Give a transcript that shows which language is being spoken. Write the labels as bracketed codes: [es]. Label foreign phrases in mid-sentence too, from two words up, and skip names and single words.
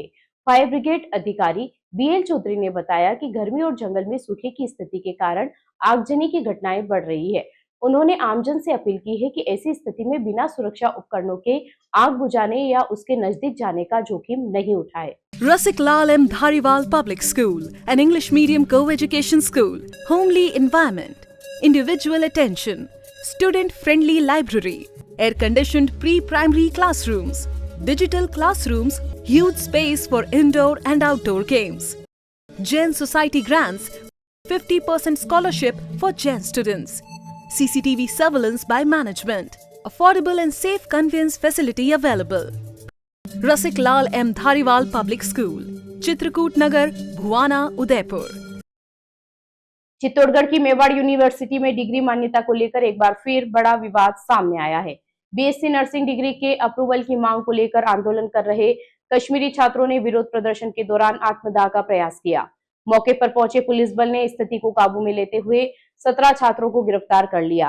[hi] फायर ब्रिगेड अधिकारी बीएल चौधरी ने बताया कि गर्मी और जंगल में सूखे की स्थिति के कारण आगजनी की घटनाएं बढ़ रही है। उन्होंने आमजन से अपील की है कि ऐसी स्थिति में बिना सुरक्षा उपकरणों के आग बुझाने या उसके नजदीक जाने का जोखिम नहीं उठाए। [en] Rasik Lal M. Dhariwal Public School, an English medium co-education school, homely environment, individual attention, student-friendly library, air-conditioned pre-primary classrooms, digital classrooms, huge space for indoor and outdoor games. Jain Society grants 50% scholarship for Jain students. CCTV surveillance by management. Affordable and safe conveyance facility available. Rasik Lal M. Dhariwal Public School, Chitrakoot Nagar, Bhuwana, Udaipur. [hi] चित्तौड़गढ़ की मेवाड़ यूनिवर्सिटी में डिग्री मान्यता को लेकर एक बार फिर बड़ा विवाद सामने आया है। [en] BSc nursing degree [hi] के अप्रूवल की मांग को लेकर आंदोलन कर रहे कश्मीरी छात्रों ने विरोध प्रदर्शन के दौरान आत्मदाह का प्रयास किया। मौके पर पहुंचे पुलिस बल ने स्थिति को काबू में लेते हुए 17 छात्रों को गिरफ्तार कर लिया।